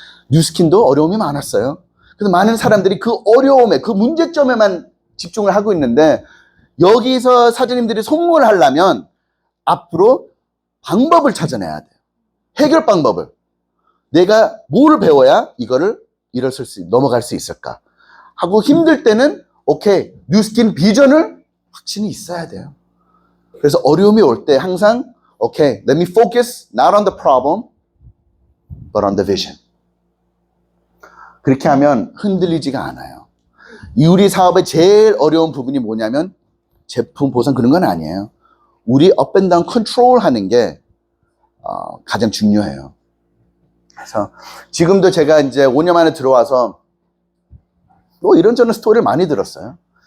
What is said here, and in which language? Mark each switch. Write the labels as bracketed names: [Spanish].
[Korean] 뉴스킨도 어려움이 많았어요. 그래서 많은 사람들이 그 어려움에, 그 문제점에만 집중을 하고 있는데, 여기서 사장님들이 성공을 하려면 앞으로 방법을 찾아내야 돼요. 해결 방법을. 내가 뭘 배워야 이거를 넘어갈 수 있을까? 하고 힘들 때는 오케이, 뉴스킨 비전을 확신이 있어야 돼요. 그래서 어려움이 올 때 항상 오케이, [English] let me focus not on the problem, but on the vision. [Korean] 그렇게 하면 흔들리지가 않아요. 우리 사업의 제일 어려운 부분이 뭐냐면 제품 보상 그런 건 아니에요. 우리 [English] up and down [Korean] 컨트롤 하는 게 가장 중요해요. 그래서 지금도 제가 이제 5년 만에 들어와서 뭐 이런저런 스토리를 많이 들었어요.